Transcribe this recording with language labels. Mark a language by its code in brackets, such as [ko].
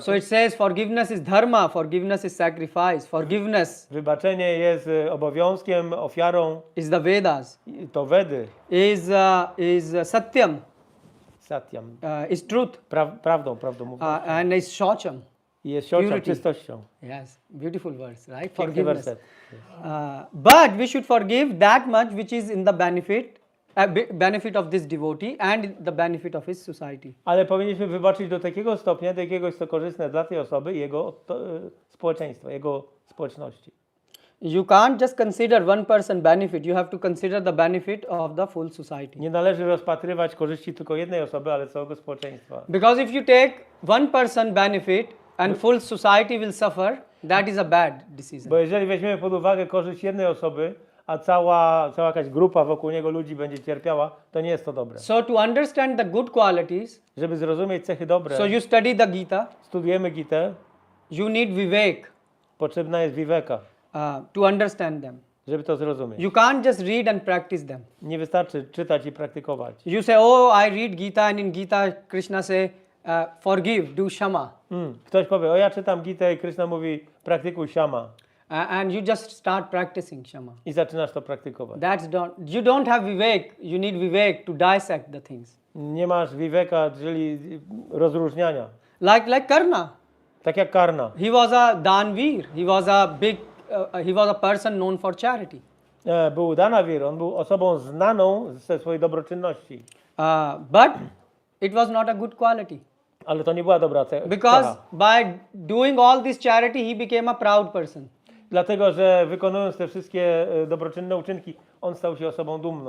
[en] So it says forgiveness is dharma, forgiveness is sacrifice, forgiveness [pl] Wybaczenie jest obowiązkiem, ofiarą. [en] is the Vedas, [pl] To Wedy, [en] is satyam, [pl] satyam, [en] is truth, [pl] prawdą mówią. [en] and is shaucham. [pl] I jest siocią, [en] purity. [pl] czystością. [en] Yes, beautiful verse, right? [pl] Piękny [en] Forgiveness. [pl] werset. [en] But we should forgive that much which is in the benefit of this devotee and the benefit of his society. [pl] Ale powinniśmy wybaczyć do takiego stopnia, do jakiegoś co korzystne dla tej osoby i jego społeczeństwa, jego społeczności. [en] You can't just consider one person benefit, you have to consider the benefit of the full society. [pl] Nie należy rozpatrywać korzyści tylko jednej osoby, ale całego społeczeństwa. [en] Because if you take one person benefit and full society will suffer, that is a bad decision. [pl] Bo jeżeli weźmiemy pod uwagę korzyść jednej osoby, a cała jakaś grupa wokół niego ludzi będzie cierpiała, to nie jest to dobre. [en] So to understand the good qualities, [pl] Żeby zrozumieć cechy dobre, [en] so you study the Gita, [pl] studujemy Gitę, [en] you need vivek [pl] potrzebna jest viveka, [en] to understand them. [pl] żeby to zrozumieć. [en] You can't just read and practice them. [pl] Nie wystarczy czytać i praktykować. [en] You say, oh, I read Gita, and in Gita Krishna say, forgive, do shama. [pl] Ktoś powie, o ja czytam Gitę i Krishna mówi, praktykuj shama. [en] And you just start practicing shama. [pl] I zaczynasz to praktykować. [en] You don't have vivek, you need vivek to dissect the things. [pl] Nie masz viveka, czyli rozróżniania. [en] Like Karna. [pl] Tak jak Karna. [en] He was a danveer. He was a person known for charity. [pl] Był Danavir, on był osobą znaną ze swojej dobroczynności. [en] But it was not a good quality. [pl] Ale to nie była dobra cecha. [en] Because by doing all this charity, he became a proud person. [pl] Dlatego, że wykonując te wszystkie dobroczynne uczynki, on stał się osobą dumną.